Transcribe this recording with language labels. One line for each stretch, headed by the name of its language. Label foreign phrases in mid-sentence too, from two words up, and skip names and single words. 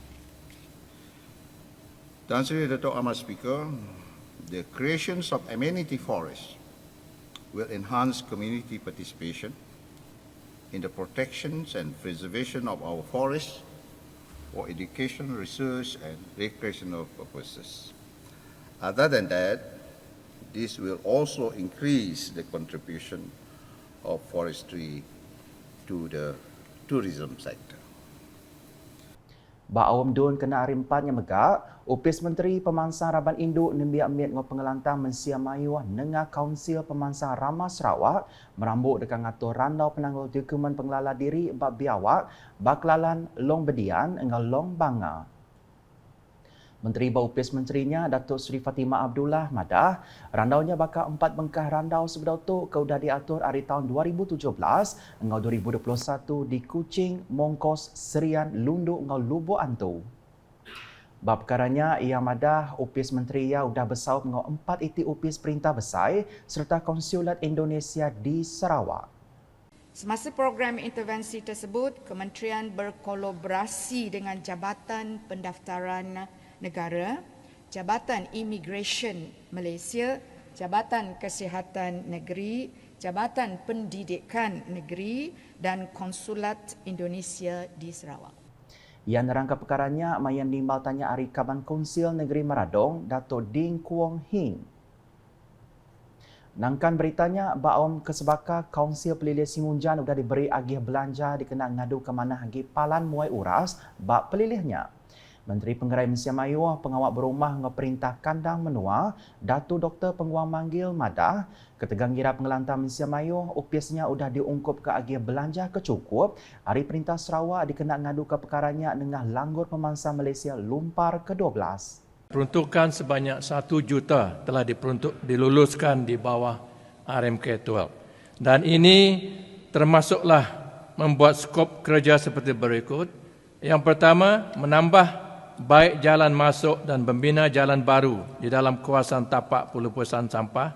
English: To answer Dato' Amar Speaker, the creations of amenity forests will enhance community participation in the protections and preservation of our forests for education, research, and recreational purposes. Other than that, this will also increase the contribution of forestry to the tourism sector.
Iban: Ba Awam Dun kena hari 4-nya megak, Upis Menteri Pemansang Raban Induk nembiak miat ngau pengelantang mensia mayu nengah Kaunsil Pemansang Ramah Sarawak merambut dekat ngatur randau penanggung dokumen pengelala diri bab biawak baklalan Long Bedian ngau Long Banga. Menteri Baupis Menterinya Datuk Seri Fatimah Abdullah madah randaunya bakal 4 bengkah randau sebedau tu keudah diatur hari tahun 2017 ngau 2021 di Kuching, Mongkos, Serian, Lunduk ngau Lubuk Antu. Bab perkaranya ia madah Upis Menteri ia udah bersaup ngau 4 iti upis perintah besar serta Konsulat Indonesia di Sarawak.
Malay: Semasa program intervensi tersebut, Kementerian berkolaborasi dengan Jabatan Pendaftaran Negara, Jabatan Immigration Malaysia, Jabatan Kesihatan Negeri, Jabatan Pendidikan Negeri dan Konsulat Indonesia di Sarawak.
Iban: Yang nerangka perkaranya mayan nimbal tanya Ari Kaban Konsil Negeri Meradong, Dato' Ding Kuong Hing. Nangkan beritanya, Baom Kesebaka Kaunsil Pelilih Simunjan sudah diberi agih belanja dikenal ngadu ke mana hagi palan muai uras bab pelilihnya. Menteri Pengerai Malaysia Mayu, pengawak berumah ngeperintah kandang menua, Datu Dr. Penguang Manggil madah, ketegang gira pengelantang Malaysia Mayu, upisnya sudah diungkup ke agih belanja kecukup, hari perintah Sarawak dikenal ngadu ke perkaranya dengan langgur pemansang Malaysia Lumpar ke-12.
Malay: Peruntukan sebanyak 1 juta telah diluluskan di bawah RMK-12. Dan ini termasuklah membuat skop kerja seperti berikut. Yang pertama, menambah baik jalan masuk dan membina jalan baru di dalam kawasan tapak pelupusan sampah.